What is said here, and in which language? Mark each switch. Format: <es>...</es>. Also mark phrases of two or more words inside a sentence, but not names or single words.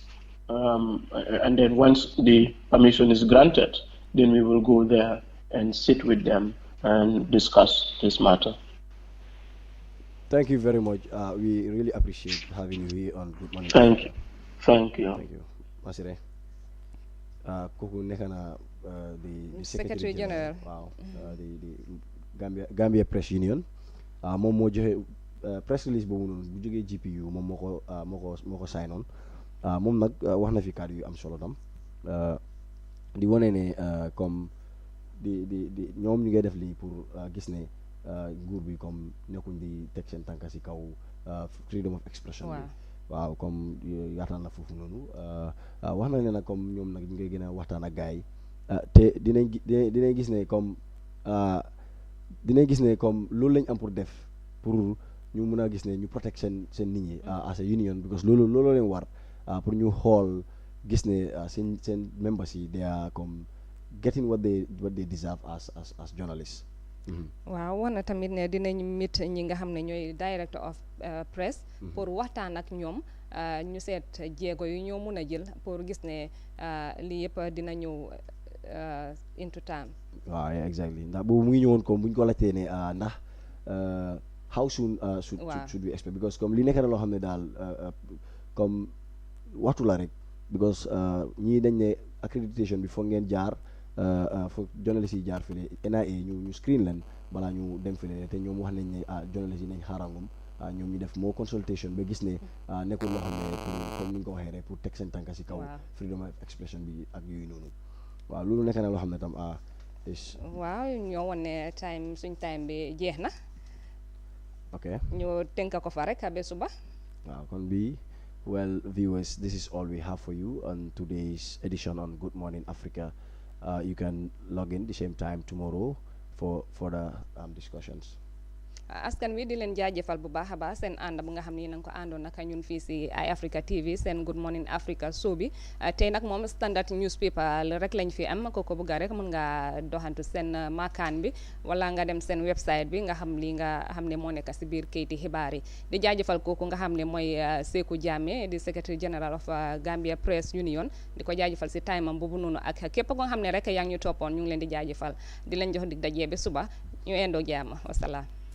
<en>And then once the permission is granted, then we will go there and sit with them and discuss this matter. Thank you very much. We really appreciate having you here on Good Morning. Thank you. Thank you. Thank you.</en> <wo>Masire. Kooku nekk na the</wo> <en>Secretary General. Wow. The Gambia Press Union.</en> <wo>Moom moo joxe</wo> <en>press release</en> <wo>boobu noonu bu jógee GPU moom moo ko</wo> <en>sign on.</en> <wo>Moom nag wax na fi kàddu yu am solo tam di wane ne comme di ñoom ñu ngi def lii pour gis ne nguur bi comme nekkuñ di teg seen tànka si kaw</wo> <en>freedom of expression</en> <wo>bi waaw comme yaataan na foofu noonu wax na ne nag comme ñoom nag ñu ngi gën a waxtaan ak gars yi te dinañ gis ne comme loolu lañ am pour def pour ñu mun a gis ne ñu protect seen nit ñi</wo> <en>as a union</en> <wo>because loolu leen war pour ñu xool gis ne seen members yi</wo> <en>they are</en> <wo>comme</wo> <en>getting what they deserve as journalists.</en> <wo>waaw wax na tamit ne dinañ mit ñi nga xam ne ñooy</wo> <en>director of press</en> <wo>pour waxtaan ak ñoom ñu seet jéego yu ñoo mun a jël pour gis ne lii yëpp dina ñëw</wo> <en>into time.</en> <wo>waaw exactly ndax boobu mu ngi ñëwoon comme bu ñu ko laajtee ne ndax</wo> <en>how soon should we expect because</en> <wo>comme li nekk na loo xam ne daal comme waxtu la rek because ñii dañ ne accreditation bi foog ngeen jaar foog journalist yi jaar file NIA ñu screen leen balaa ñu dem file te ñoom wax nañ ne journalist yi nañ xaarangum ñoom ñu def moo consultation ba gis ne nekkul loo xam ne pour comme ni nga ko waxee rek pour teg seen tànka si kaw</wo> <en>freedom of expression</en> <wo>bi ak yooyu noonu waaw loolu nekk na loo xam ne tam waaw ñoo woon ne suñ time bi jeex na ok ñu tënk ko fa rek ba suba waaw kon bi</wo> <en>well viewers, this is all we have for you on today's edition on Good Morning Africa. You can log in the same time tomorrow for further discussions.</en> <wo>askan wi di leen jaajëfal bu baax a baax seen ànd bu nga xam ne yéen a ngi ko àndoon naka ñun fii si Eye Africa TV seen Good Morning Africa show bi tey nag moom standard newspaper rek lañ fi am ko bëgg rek mën nga doxantu seen maakaan bi wala nga dem seen website bi nga xam li nga xam ne moo nekk si biir kayiti xibaar yi di jaajëfal kooku nga xam ne mooy Seku Jammeh di</wo> <en>Secretary General of Gambia Press Union</en> <wo>di ko jaajëfal si time am boobu noonu ak képp ko nga xam ne rek yaa ngi ñu toppoon ñu ngi leen di jaajëfal di leen jox dig dajee ba suba ñu endoo jàmm wasalaam.</wo>